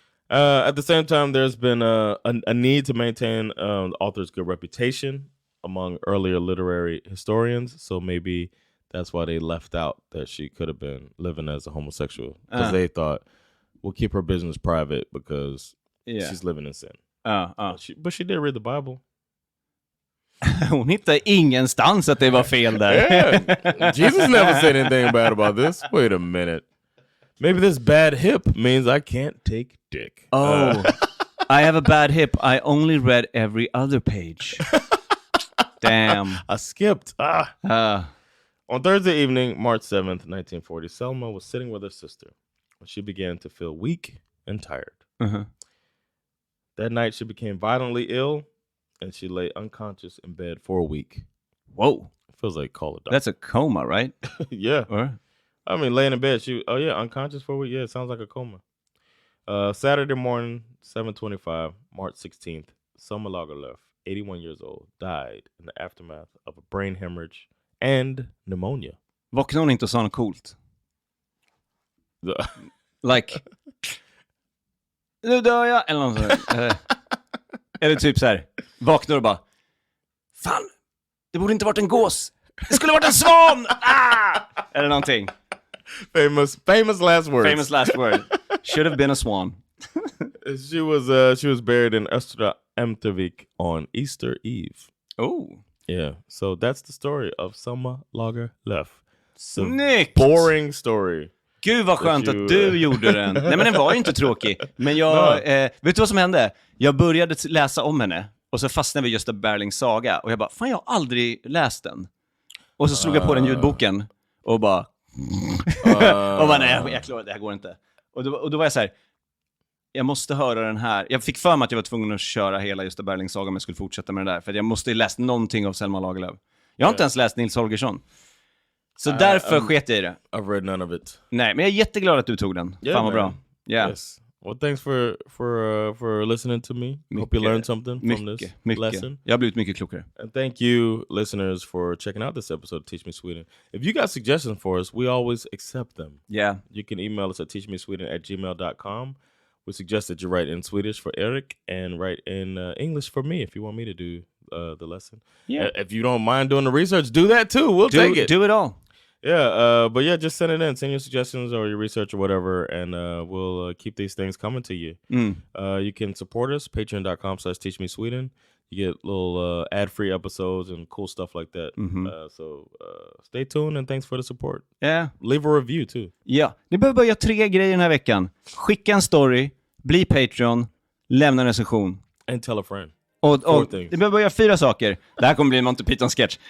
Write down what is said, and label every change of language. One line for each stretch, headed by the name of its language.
English: At the same time, there's been a need to maintain the author's good reputation among earlier literary historians, so maybe that's why they left out that she could have been living as a homosexual, because they thought, we'll keep her business private because she's living in sin. But she did read the Bible.
Swedish: Hon hittade ingenstans att det var fel där.
English: Yeah. Jesus never said anything bad about this. Wait a minute. Maybe this bad hip means I can't take dick. I have a bad hip. I only read every other page. Damn. I skipped. On Thursday evening, March 7th, 1940, Selma was sitting with her sister when she began to feel weak and tired. That night, she became violently ill, and she lay unconscious in bed for a week. Whoa. It feels like call a doctor. That's a coma, right? Yeah. I mean, laying in bed, unconscious for a week. Yeah, it sounds like a coma. Saturday morning, 7:25, March 16th, Selma Lagerlöf, 81 years old, died in the aftermath of a brain hemorrhage and pneumonia.
Swedish: Vaknade hon inte och sa något coolt? Like, nu dör jag, eller något sånt. Eller typ så här, vaknar och bara, fan, det borde inte varit en gås. Det skulle varit en svan! Eller någonting.
English: Famous last words. Famous last word. Should have been a swan. She was buried in Östra Ämtervik on Easter Eve. Oh. Yeah. So that's the story of Selma Lagerlöf.
Swedish: Snyggt!
English: Boring story.
Swedish: Gud vad skönt att du gjorde den. Nej, men den var ju inte tråkig. Men jag, vet du vad som hände? Jag började läsa om henne och så fastnade vi just Gösta Berlings saga. Och jag bara, fan, jag har aldrig läst den. Och så slog jag på den ljudboken och bara... och bara, nej, jag klarar det här går inte. Och då var jag så här, jag måste höra den här. Jag fick för mig att jag var tvungen att köra hela Gösta Berlings saga om jag skulle fortsätta med det där. För jag måste ju läst någonting av Selma Lagerlöf. Jag har inte ens läst Nils Holgersson. Så därför sket jag i det.
English: I've read none of it.
Swedish: Nej, men jag är jätteglad att du tog den. Fan vad bra. Yeah.
English: Yes. Well, thanks for listening to me. Hope you learned something from this lesson.
Swedish: Jag har blivit mycket klokare.
English: And thank you, listeners, for checking out this episode of Teach Me Sweden. If you got suggestions for us, we always accept them. Yeah. You can email us at teachmesweden@gmail.com. We suggest that you write in Swedish for Erik and write in English for me if you want me to do the lesson. Yeah. If you don't mind doing the research, do that too. We'll take it. Do it all. Yeah, but yeah, just send it in. Send your suggestions or your research or whatever, and we'll keep these things coming to you. You can support us, patreon.com/teachmesweden. You get little ad-free episodes and cool stuff like that. So stay tuned and thanks for the support. Yeah. Leave a review too.
Swedish: Ja, ni behöver bara göra 3 grejer den här veckan. Skicka en story, bli Patreon, lämna en recension.
English: And tell a friend.
Swedish: Och ni behöver bara göra 4 saker. Det här kommer bli en Monty Python-sketch.